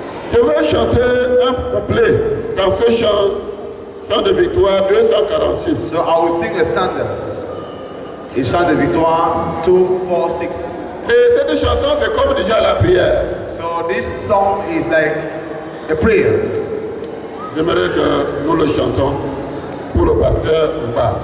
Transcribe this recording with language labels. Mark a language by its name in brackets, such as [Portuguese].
[French] Je vais chanter un couplet dans ce chant de victoire 246. [English] So I will sing a stanza in chant de victoire 246. [French] Et cette chanson c'est comme déjà la prière. [English] So this song is like a prayer. [French] J'aimerais que nous le chantons pour le pasteur Omba.